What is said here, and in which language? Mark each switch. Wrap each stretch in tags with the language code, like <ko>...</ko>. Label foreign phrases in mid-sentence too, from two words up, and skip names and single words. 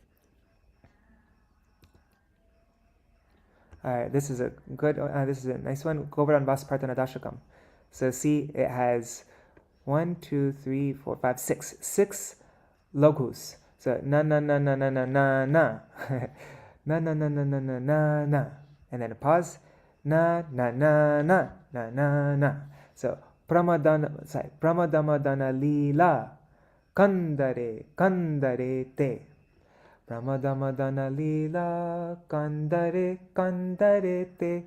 <en>Alright, this is a nice one. Govardhan Vaspartana Dashakam. So see, it has 1, 2, 3, 4, 5, 6 logos. So na na na na na na na na na na na na na na na na, and then a pause. Na na na na na na na.</en> <sa>So Pramadhamadana Lila Kandare Kandare Te. Pramadhamadana Lila Kandare Kandare Te.</sa>